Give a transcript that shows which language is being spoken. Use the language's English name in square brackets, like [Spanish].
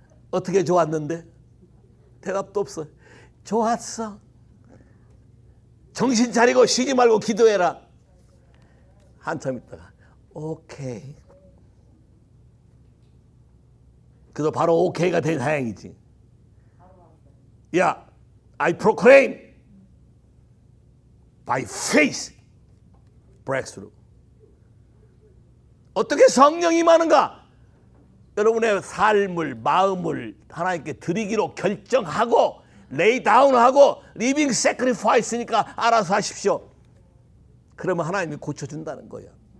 [Korean] 어떻게 좋았는데? 대답도 없어. 좋았어. 정신 차리고 쉬지 말고 기도해라. 한참 있다가 오케이. 그래서 바로 오케이가 된 다행이지. [English] 야, I proclaim by faith breakthrough. [Korean] 어떻게 성령이 임하는가? 여러분의 삶을 마음을 하나님께 드리기로 결정하고 레이 다운하고 리빙 세크리파이스니까 알아서 하십시오. 그러면 하나님이 고쳐준다는 거예요.